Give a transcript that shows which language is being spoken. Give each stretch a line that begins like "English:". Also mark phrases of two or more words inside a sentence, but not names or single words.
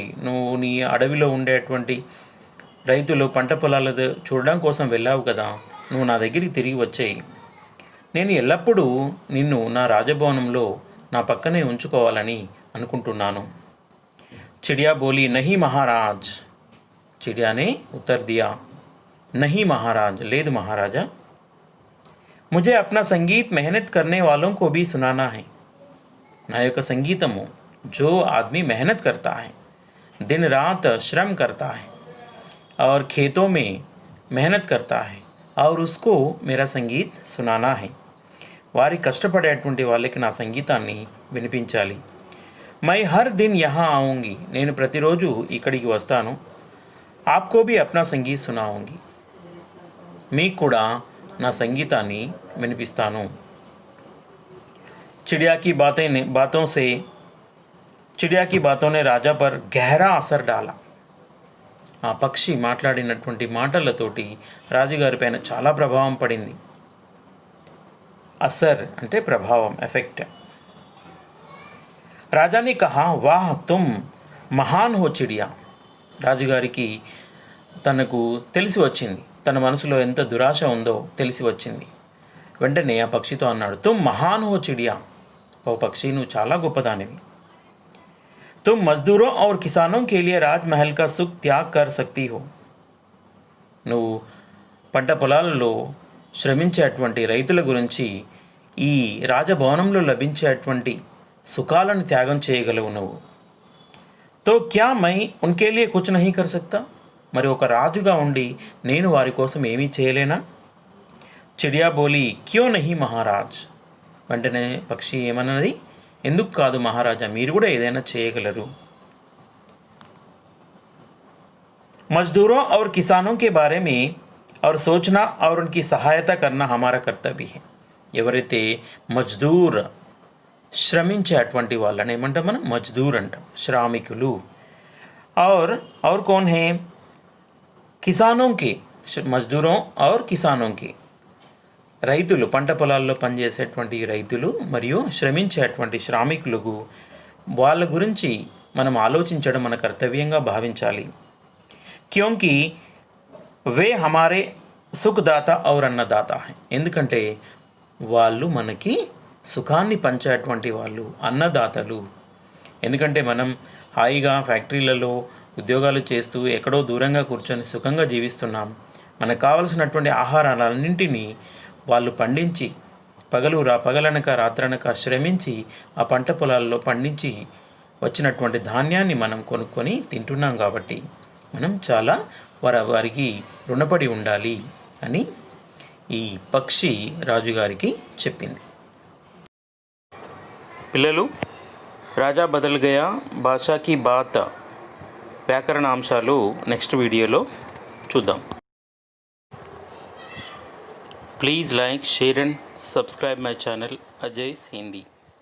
Telugu: నువ్వు నీ అడవిలో ఉండేటువంటి రైతులు పంట పొలాలు చూడడం కోసం వెళ్ళావు కదా, నువ్వు నా దగ్గరికి తిరిగి వచ్చేయి। నేను ఎల్లప్పుడూ నిన్ను నా రాజభవనంలో నా పక్కనే ఉంచుకోవాలని అనుకుంటున్నాను।
Hindi: चिड़िया बोली, नहीं महाराज। चिड़िया ने उत्तर दिया, नहीं महाराज, లేదు महाराजा, मुझे अपना संगीत मेहनत करने वालों को भी सुनाना है।
Telugu: నా యొక్క సంగీతము,
Hindi: जो आदमी मेहनत करता है, दिन रात श्रम करता है और खेतों में मेहनत करता है, और उसको मेरा संगीत सुनाना है।
Telugu: వారి కష్టపడేటువంటి వాళ్ళకి నా సంగీతాన్ని వినిపించాలి।
Hindi: मैं हर दिन यहाँ आऊँगी,
Telugu: నేను ప్రతిరోజు ఇక్కడికి వస్తాను।
Hindi: आपको भी अपना संगीत सुनाऊँगी,
Telugu: మీకు కూడా నా సంగీతాన్ని వినిపిస్తాను।
Hindi: चिड़िया की बातों ने राजा पर गहरा असर डाला।
Telugu: ఆ పక్షి మాట్లాడినటువంటి మాటలతోటి రాజుగారి పైన చాలా ప్రభావం పడింది। అసర్ అంటే ప్రభావం, ఎఫెక్ట్।
Hindi: राजा ने कहा, वाह तुम महान हो चिड़िया।
Telugu: రాజుగారికి తనకు తెలిసి వచ్చింది, తన మనసులో ఎంత దురాశ ఉందో తెలిసి వచ్చింది। వెంటనే ఆ పక్షితో అన్నాడు,
Hindi: तुम महान हो चिड़िया,
Telugu: ఓ పక్షి నువ్వు చాలా గొప్పదానివి।
Hindi: तुम मजदूरों और किसानों के लिए राजमहल का सुख त्याग कर सकती हो।
Telugu: నువ్వు పంట పొలాలలో శ్రమించేటువంటి రైతుల గురించి ఈ రాజభవనంలో లభించేటువంటి సుఖాలను త్యాగం చేయగలవు నువ్వు.
Hindi: तो क्या मैं उनके लिए कुछ नहीं कर सकता?
Telugu: మరి ఒక రాజుగా ఉండి నేను వారి కోసం ఏమీ చేయలేనా?
Hindi: चिड़िया बोली क्यों नहीं महाराज.
Telugu: వెంటనే పక్షి ఏమన్నది, ఎందుకు కాదు మహారాజా, మీరు కూడా ఏదైనా చేయగలరు.
Hindi: मजदूरों और किसानों के बारे में और सोचना और उनकी सहायता करना हमारा कर्तव्य है.
Telugu: ఎవరైతే మజ్దూర్ శ్రమించేటువంటి వాళ్ళని ఏమంటాం మనం? మజ్దూర్ అంటాం, శ్రామికులు.
Hindi: और कौन है? किसानों के, मजदूरों और किसानों के,
Telugu: రైతులు, పంట పొలాల్లో పనిచేసేటువంటి రైతులు మరియు శ్రమించేటువంటి శ్రామికులకు వాళ్ళ గురించి మనం ఆలోచించడం మన కర్తవ్యంగా భావించాలి.
Hindi: क्योंकि वे हमारे सुखदाता और अन्नदाता है.
Telugu: ఎందుకంటే వాళ్ళు మనకి సుఖాన్ని పంచేటువంటి వాళ్ళు, అన్నదాతలు. ఎందుకంటే మనం హాయిగా ఫ్యాక్టరీలలో ఉద్యోగాలు చేస్తూ ఎక్కడో దూరంగా కూర్చొని సుఖంగా జీవిస్తున్నాం. మనకు కావలసినటువంటి ఆహారాలన్నింటినీ వాళ్ళు పండించి పగలనక రాత్రనక శ్రమించి ఆ పంట పొలాల్లో పండించి వచ్చినటువంటి ధాన్యాన్ని మనం కొనుక్కొని తింటున్నాం. కాబట్టి మనం చాలా వారికి రుణపడి ఉండాలి అని ఈ పక్షి రాజుగారికి చెప్పింది. పిల్లలు, రాజా బదల్ గయా
Hindi: भाषा की बात
Telugu: వ్యాకరణాంశాలు నెక్స్ట్ వీడియోలో చూద్దాం.
English: please like, share and subscribe my channel Ajay's Hindi.